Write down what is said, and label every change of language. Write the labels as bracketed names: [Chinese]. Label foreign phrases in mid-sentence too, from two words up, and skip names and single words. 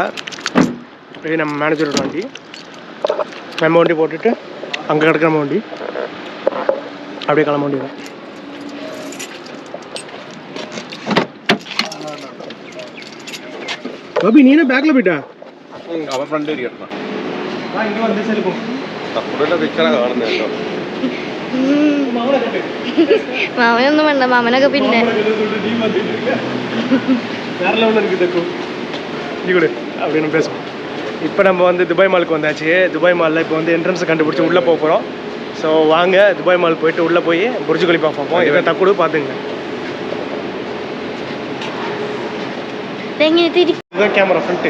[Tamil] இது நம்ம மேனேஜரோட வண்டி. நம்ம வண்டி போட்டுட்டு அங்கே கிடக்கிற நம்ம வண்டி அப்படியே கிளம்ப வேண்டியதான். பாபி நீ என்ன பேக்கில் போயிட்டா? [Malayalam] അവൻ ഫ്രണ്ട് ഇരിക്കണം. ഇങ്ങനെ വന്ന സ്ഥലം തപ്പുടെ പിക്ചറാ കാണുന്നത് കേട്ടോ. മാമനൊന്നും വേണ്ട, മാമനൊക്കെ പിന്നെ [Tamil] வேற லெவலில் இருக்குது தக்கும். இங்கே கூட அப்படின்னு பேசுவோம். இப்போ நம்ம வந்து துபாய் மாலுக்கு வந்தாச்சு. துபாய் மாலில் இப்போ வந்து என்ட்ரன்ஸை கண்டுபிடிச்சி உள்ளே போக போகிறோம். ஸோ வாங்க துபாய் மால் போயிட்டு உள்ளே போய் புர்ஜ் கலிஃபா பார்ப்போம். இதை தக்கூட பார்த்துங்க. இதுதான் [English] camera front.